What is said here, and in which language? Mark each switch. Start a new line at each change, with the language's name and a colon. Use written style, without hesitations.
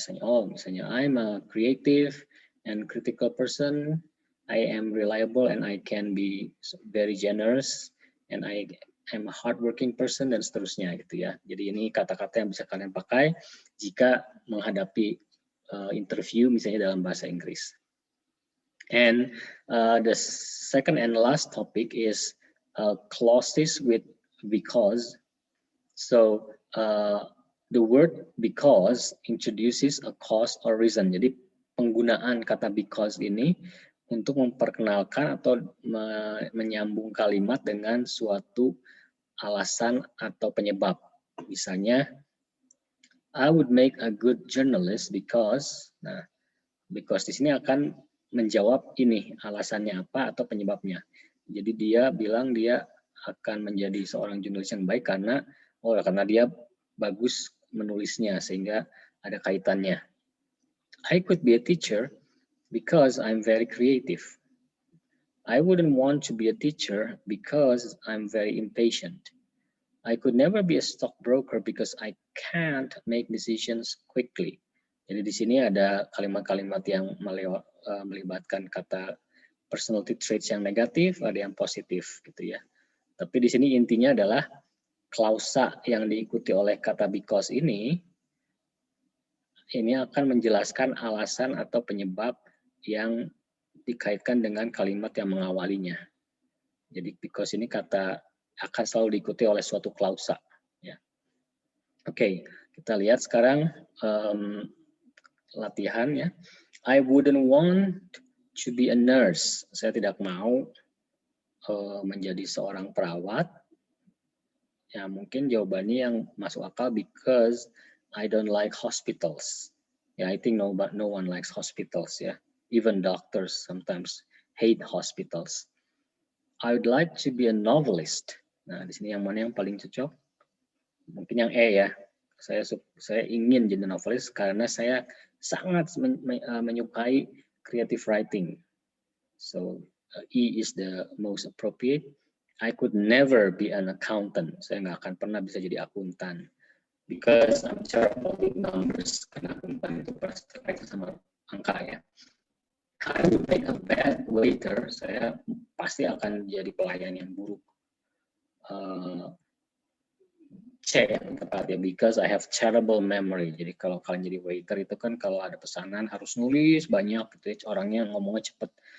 English: Misalnya I'm a creative and critical person, I am reliable and I can be very generous, and I am a hardworking person,
Indonesian: dan seterusnya gitu ya. Jadi ini kata-kata yang bisa kalian pakai jika menghadapi interview misalnya dalam bahasa Inggris.
English: And the second and last topic is clauses with because. So the word because introduces a cause or reason.
Indonesian: Jadi penggunaan kata because ini untuk memperkenalkan atau menyambung kalimat dengan suatu alasan atau penyebab. Misalnya,
English: I would make a good journalist because.
Indonesian: Nah, because di sini akan menjawab ini alasannya apa atau penyebabnya. Jadi dia bilang dia akan menjadi seorang jurnalis yang baik karena dia bagus menulisnya, sehingga ada kaitannya.
English: I could be a teacher because I'm very creative. I wouldn't want to be a teacher because I'm very impatient. I could never be a stockbroker because I can't make decisions quickly.
Indonesian: Jadi di sini ada kalimat-kalimat yang melibatkan kata personality traits yang negatif, ada yang positif gitu ya. Tapi di sini intinya adalah klausa yang diikuti oleh kata because ini akan menjelaskan alasan atau penyebab yang dikaitkan dengan kalimat yang mengawalinya. Jadi because ini kata akan selalu diikuti oleh suatu klausa. Ya. Oke, kita lihat sekarang latihan ya.
English: I wouldn't want to be a nurse.
Indonesian: Saya tidak mau menjadi seorang perawat. Ya, mungkin jawabannya yang masuk akal
English: because I don't like hospitals. Ya, I think no one likes hospitals ya. Even doctors sometimes hate hospitals. I would like to be a novelist.
Indonesian: Nah, di sini yang mana yang paling cocok? Mungkin yang E ya. Saya ingin jadi novelis karena saya sangat menyukai creative writing.
English: So E is the most appropriate. I could never be an accountant.
Indonesian: Saya nggak akan pernah bisa jadi akuntan.
English: Because I'm terrible with numbers.
Indonesian: Karena akuntan itu terkait sama angka ya.
English: I would make a bad waiter.
Indonesian: Saya pasti akan jadi pelayan yang buruk. C yang tepat ya,
English: because I have terrible memory.
Indonesian: Jadi kalau kalian jadi waiter itu kan kalau ada pesanan harus nulis banyak gitu ya, orangnya ngomongnya cepet.